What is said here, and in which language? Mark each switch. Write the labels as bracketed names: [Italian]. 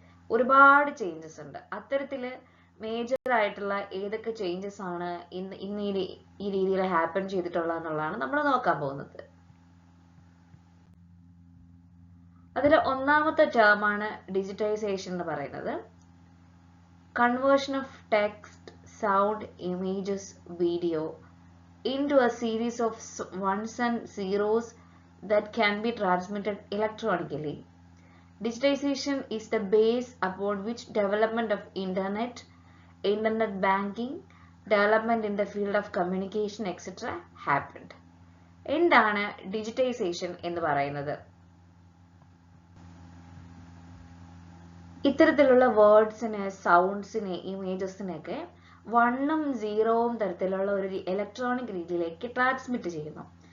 [Malayalam] ഒരുപാട് ചേഞ്ചസ് ഉണ്ട്. അത്തരത്തില് മേജർ ആയിട്ടുള്ള ഏതൊക്കെ ചേഞ്ചസ് ആണ് ഇന്ന് ഈ രീതിയിൽ ഹാപ്പൻ ചെയ്തിട്ടുള്ളത് എന്നുള്ളതാണ് നമ്മൾ നോക്കാൻ പോകുന്നത്. അതിൽ ഒന്നാമത്തെ ടേം ആണ് ഡിജിറ്റൈസേഷൻ എന്ന് പറയുന്നത്. [English] Conversion of text, sound, images, video into a series of ones and zeros that can be transmitted electronically. Digitization is the base upon which development of internet banking, development in the field of communication, etc. happened. [Malayalam] എന്താണ് digitisation എന്ന് പറയുന്നത്? ഇത്തരത്തിലുള്ള വേർഡ്സിനെ, സൗണ്ട്സിനെ, ഇമേജസിനെയൊക്കെ 1ഉം 0ഉം തരത്തിലുള്ള ഒരു electronic രീതിയിലേക്ക് transmit ചെയ്യുന്നു.